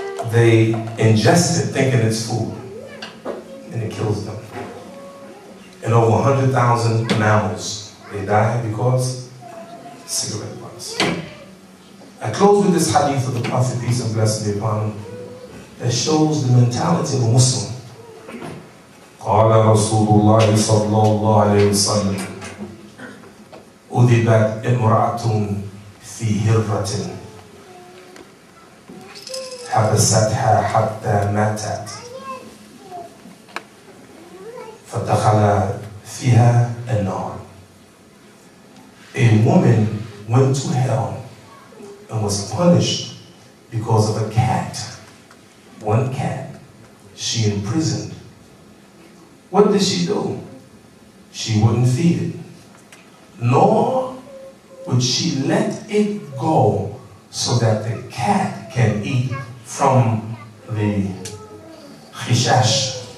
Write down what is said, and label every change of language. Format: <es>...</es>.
<en>They ingest it thinking it's food, and it kills them. And over 100,000 mammals, they die because cigarette butts. I close with this hadith of the Prophet, peace and blessing be upon him, that shows the mentality of a Muslim.</en> <ar>قال رسول الله صلى الله عليه وسلم أذبت امرأة في هرة حبستها حتى ماتت فدخل فيها النار.</ar> <en>A woman went to hell and was punished because of a cat. One cat she imprisoned. What did she do? She wouldn't feed it, nor would she let it go so that the cat can eat from the khashash.</en>